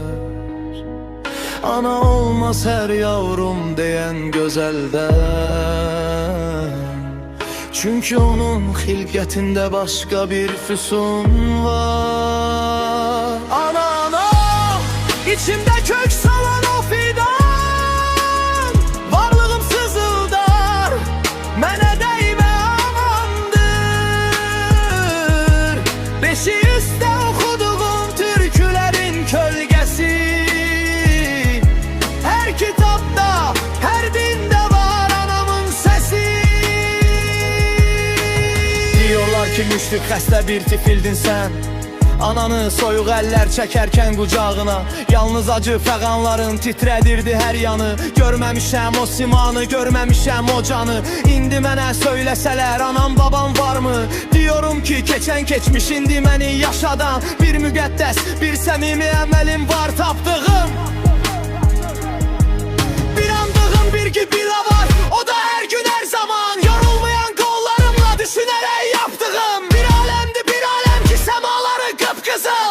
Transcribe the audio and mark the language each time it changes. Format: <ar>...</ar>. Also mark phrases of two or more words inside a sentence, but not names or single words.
<tr>Ana olmaz her yavrum diyen güzelden.</tr> <az>Çünkü onun xilqətində başka bir füsun var.</az> <tr>Ana, ana, içimde kök salan o fidan.</tr> <az>Varlığım sızıldar, mənə dəymə amandır. Beşi üstə oxuduğum türkülerin kölgəsi.</az> <tr>Her kitapta, her dinde var anamın sesi.</tr> <az>Diyorlar ki müşrik xəstə bir tifildin sən. Ananı soyuq əllər çəkərkən qucağına. Yalnız acı fəğanların titrədirdi hər yanı. Görməmişəm o simanı, görməmişəm o canı. İndi mənə söyləsələr anam babam varmı? Diyorum ki keçən keçmiş indi məni yaşadan. Bir müqəddəs, bir səmimi əməlim var tapdığım. Bir andığım bir gibila var, o da her gün her zaman.</az> <tr>Yorulmayan kollarımla düşünerek yaptığım. Bir alemdi bir alem ki semaları kıpkızıl.</tr>